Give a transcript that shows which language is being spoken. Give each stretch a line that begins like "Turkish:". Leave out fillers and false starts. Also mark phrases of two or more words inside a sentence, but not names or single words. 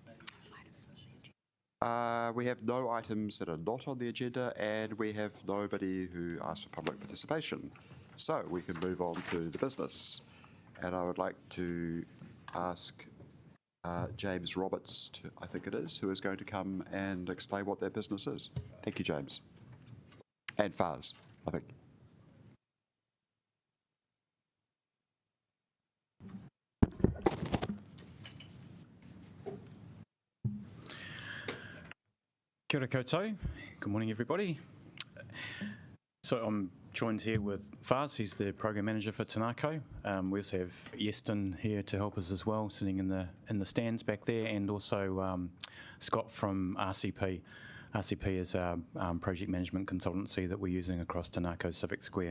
English: We have no items that are not on the agenda, and we have nobody who asked for public participation. So we can move on to the business. And I would like to ask James Roberts, I think it is, who is going to come and explain what their business is. Thank you, James. And Fars, I think.
Māori: Kia ora koutou.
English: Good morning, everybody. So I'm joined here with Fars, he's the program manager for Tanaco. We also have Yeston here to help us as well, sitting in the stands back there, and also Scott from RCP. RCP is our project management consultancy that we're using across Tanaco Civic Square.